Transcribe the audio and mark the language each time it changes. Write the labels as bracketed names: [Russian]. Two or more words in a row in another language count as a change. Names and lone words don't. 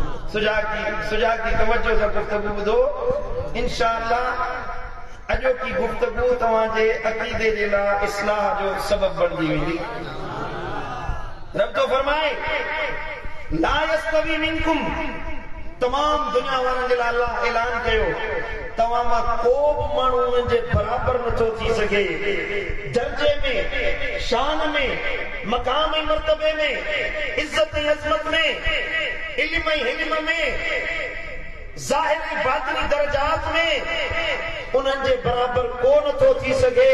[Sindhi] सुजाग की तवज्जो से गुफ्तगू बुधो इंशाअल्लाह अजो की गुफ्तगू तवाजे अकीदे जे ला इस्लाह जो सबब बनदी वेंदी। रब तो फरमाए [Arabic] لا يستوي منكم [Sindhi] तमाम दुनिया वारन जे ला अल्लाह ऐलान कयो तवां मां को बि माण्हू उन्हनि जे बराबर नथो थी सघे दर्जे में शान में मकाम ऐं मर्तबे में इज्जत ऐं अज़मत में इल्म ऐं हिल्म में ज़ाहिर ऐं बातिनी दर्जात में उन्हनि जे बराबर को नथो थी सघे।